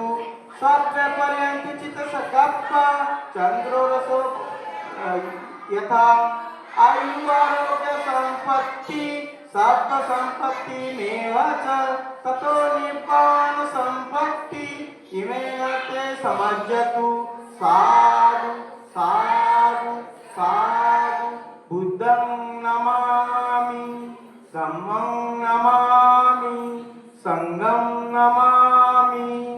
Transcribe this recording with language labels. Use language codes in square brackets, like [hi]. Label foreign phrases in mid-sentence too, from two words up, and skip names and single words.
[pi] सर्वपर्यन्ति चित्तसकप्प चन्द्रोरसो यथा आयुरारोग्य सम्पत्ति सर्व संपत्ति मेव च ततो निब्बान संपत्ति इमेन ते समज्जतु साधु साधु साधु बुद्धं नमामि धम्मं नमामि संघं नमामि